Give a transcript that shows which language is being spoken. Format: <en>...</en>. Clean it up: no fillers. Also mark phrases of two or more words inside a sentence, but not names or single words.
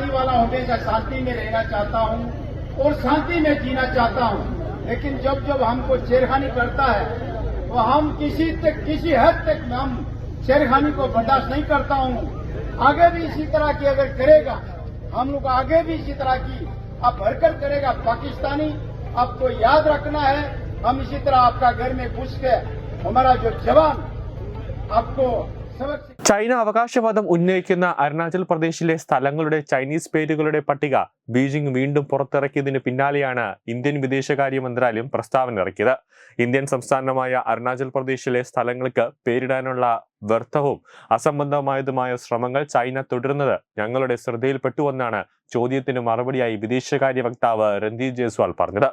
<hi>वाला हमेशा शांति में रहना चाहता हूं और शांति में जीना चाहता हूं, लेकिन जब हमको छेड़खानी करता है तो हम किसी हद तक हम छेड़खानी को बर्दाश्त नहीं करता हूं। आगे भी इसी तरह की अगर करेगा, हम लोग आगे भी इसी तरह की अब हरकत करेगा पाकिस्तानी, आपको याद रखना है हम इसी तरह आपका घर में घुस के हमारा जो जवान आपको सबक।</hi> <ml>ചൈന അവകാശവാദം ഉന്നയിക്കുന്ന അരുണാചൽ പ്രദേശിലെ സ്ഥലങ്ങളുടെ ചൈനീസ് പേരുകളുടെ പട്ടിക ബീജിംഗ് വീണ്ടും പുറത്തിറക്കിയതിന് പിന്നാലെയാണ് ഇന്ത്യൻ വിദേശകാര്യ മന്ത്രാലയം പ്രസ്താവന ഇറക്കിയത്. ഇന്ത്യൻ സംസ്ഥാനമായ അരുണാചൽ പ്രദേശിലെ സ്ഥലങ്ങൾക്ക് പേരിടാനുള്ള വ്യർത്ഥവും അസംബന്ധമായതുമായ ശ്രമങ്ങൾ ചൈന തുടരുന്നത് ഞങ്ങളുടെ ശ്രദ്ധയിൽപ്പെട്ടുവെന്നാണ് ചോദ്യത്തിന് മറുപടിയായി വിദേശകാര്യ വക്താവ് രൺധീർ ജയ്സ്വാൾ പറഞ്ഞത്.</ml>